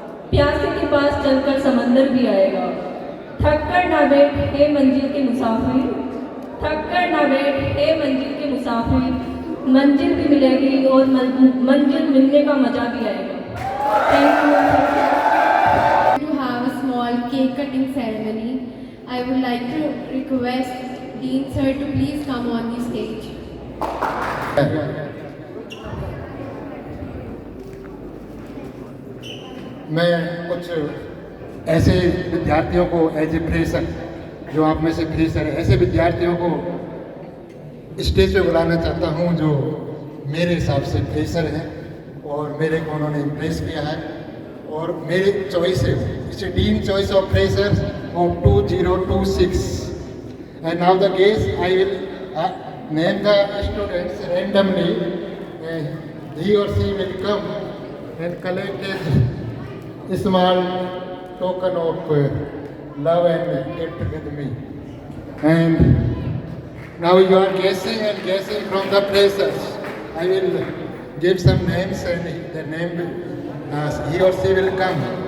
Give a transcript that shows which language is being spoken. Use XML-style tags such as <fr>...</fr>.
<hi>प्यासे के पास चलकर समंदर भी आएगा। थक कर ना बैठ हे मंजिल के मुसाफिर, थक कर ना बैठ हे मंजिल के मुसाफिर। मंजिल भी मिलेगी और मंजिल मिलने का मजा भी आएगा।</hi> <en>Thank you. To have a small cake cutting ceremony, I would like to request Dean sir to please come on the stage.</en> <hi>मैं कुछ ऐसे विद्यार्थियों को</hi> <en>as a fresher,</en> <hi>जो आप में से फ्रेशर है, ऐसे विद्यार्थियों को स्टेज पे बुलाना चाहता हूं जो मेरे हिसाब से फ्रेशर हैं और मेरे को उन्होंने इम्प्रेस किया है और मेरे चॉइस है।</hi> <en>It's Dean choice of freshers of 2026 and now the guest I will name the students randomly. He or she will come and collect a small token of love and gift with me. And now you are guessing and guessing from the places. I will give some names and the name he or she will come.</en>